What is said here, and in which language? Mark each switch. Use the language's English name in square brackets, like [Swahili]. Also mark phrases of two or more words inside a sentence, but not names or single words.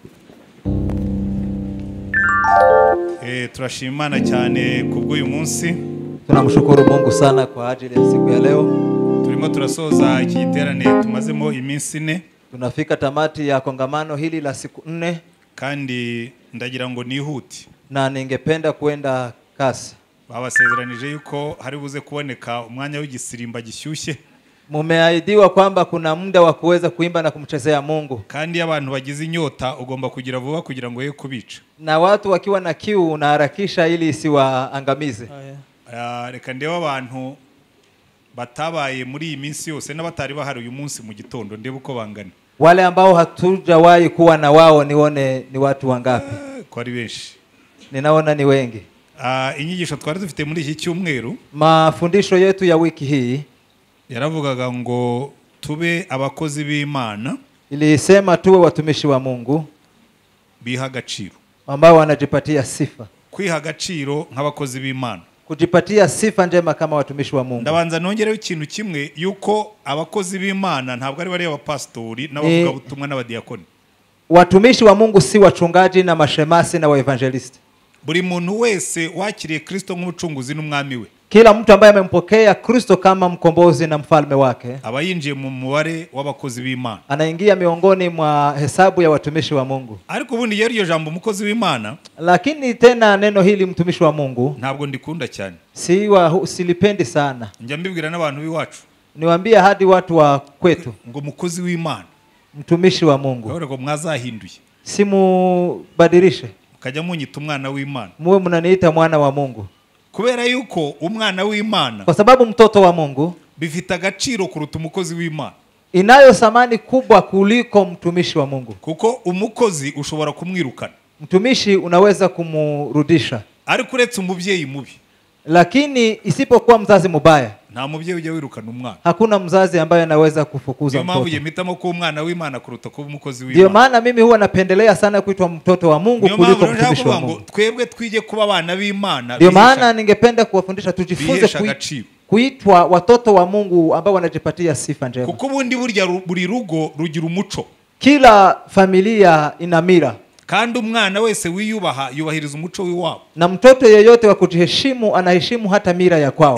[Kinyarwanda] Turashimana cyane kubw'uyu munsi. [Swahili] Tunamshukuru Mungu sana kwa ajili ya siku ya leo. [Kinyarwanda] Turimo turasoza iki giterane tumazemo iminsi 4. [Swahili] Tunafika tamati ya kongamano hili la siku 4. [Kinyarwanda] Kandi ndagira ngo nihuti. [Swahili] Na ningependa kwenda kasi. [Kinyarwanda] Babasezeranije yuko hari buze kuboneka umwanya w'igisirimba gishyushye. [Swahili] Mumeahidiwa kwamba kuna muda wa kuweza kuimba na kumchezea Mungu. [Kinyarwanda] Kandi abantu bagize inyota ugomba kugira vuba kugira ngo ye kubica. [Swahili] Na watu wakiwa na kiu unaharakisha ili isiwaangamize. [Kinyarwanda] Reka ndeba abantu batabaye muri iyi minsi yose n'abatari bahari uyu munsi mu gitondo ndebe uko bangana. [Swahili] Wale ambao hatujawahi kuwa na wao nione ni watu wangapi. [Kinyarwanda] Kwa ari benshi. [Swahili] Ninaona ni wengi. [Kinyarwanda] Inyigisho twari dufite muri iki cyumweru, [Swahili] mafundisho yetu ya wiki hii [Kinyarwanda] yaravugaga ngo tube abakozi b'Imana, [Swahili] ilisema tuwe watumishi wa Mungu [Kinyarwanda] biha agaciro, [Swahili] ambao wanajipatia sifa. [Kinyarwanda] Kwiha agaciro nk'abakozi b'Imana [Swahili] kujipatia sifa njema kama watumishi wa Mungu. [Kinyarwanda] Ndabanza nongereho ikintu kimwe yuko abakozi b'Imana ntabwo ari bari abapastori n'abavuga butumwa n'abadiakoni. [Swahili] Watumishi wa Mungu si wachungaji na mashemasi na waevangelisti. [Kinyarwanda] Buri muntu wese wakiriye Kristo nk'umucunguzi n'umwami we, [Swahili] kila mtu ambaye amempokea Kristo kama mkombozi na mfalme wake, [Kinyarwanda] aba yinjiye mu mubare w'abakozi b'Imana, [Swahili] anaingia miongoni mwa hesabu ya watumishi wa Mungu. [Kinyarwanda] Ariko ubundi iyo jambo umukozi w'Imana, [Swahili] lakini tena neno hili mtumishi wa Mungu [Kinyarwanda] ntabwo ndikunda cyane, [Swahili] silipendi sana. [Kinyarwanda] Njya mbibwira n'abantu b'iwacu, [Swahili] niwaambie hadi watu wa kwetu, [Kinyarwanda] ngo umukozi w'Imana, [Swahili] mtumishi wa Mungu, [Kinyarwanda] ngo mwazahinduye, [Swahili] simubadilishe [Kinyarwanda] mukajya munyita umwana w'Imana, [Swahili] muwe mnaniita mwana wa Mungu, [Kinyarwanda] kubera yuko umwana w'Imana, [Swahili] kwa sababu mtoto wa Mungu [Kinyarwanda] bifite agaciro kuruta umukozi w'Imana, [Swahili] inayo thamani kubwa kuliko mtumishi wa Mungu, [Kinyarwanda] kuko umukozi ushobora kumwirukana, [Swahili] mtumishi unaweza kumurudisha, [Kinyarwanda] ariko uretse umubyeyi mubi, [Swahili] lakini isipokuwa mzazi mubaya, [Kinyarwanda] nta mubyeyi ujya wirukana umwana. [Swahili] Hakuna mzazi ambaye anaweza kufukuza mtoto. Ndio maana [Kinyarwanda] ko umwana w'Imana kuruta ko umukozi w'Imana. [Swahili] Ndio maana mimi huwa napendelea sana kuitwa mtoto wa Mungu kuliko mtumishi wa Mungu. [Kinyarwanda] Twebwe twije kuba abana b'Imana. [Swahili] Ndio maana ningependa kuwafundisha tujifunze kuitwa watoto wa Mungu ambao wanajipatia sifa njema. [Kinyarwanda] Kuko ubundi burya buri rugo rugira umuco. [Swahili] Kila familia ina mila. [Kinyarwanda] Kandi umwana wese wiyubaha yubahiriza umuco w'iwabo. [Swahili] Na mtoto yeyote wa kujiheshimu anaheshimu hata mila ya kwao.